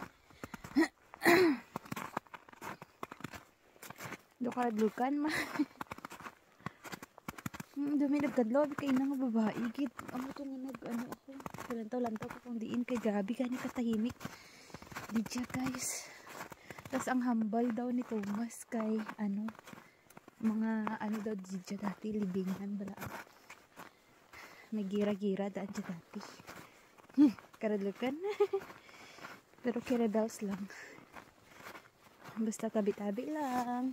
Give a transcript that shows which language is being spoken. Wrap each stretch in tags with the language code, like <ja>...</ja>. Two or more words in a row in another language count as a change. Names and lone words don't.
<hil>Daw karadlukan ma. Dumi nagkadlaw abi kaina nga babae gid. Amo to nga ako. Lantaw ko kung diin kay grabe gani katahimik. Didya guys. Tas ang hambal daw ni Thomas kay mga daw didya dati libingan bala. May gira-gira daan dyan dati. Karadlukan. Pero kiradaos lang. Basta tabi-tabi lang.</hil>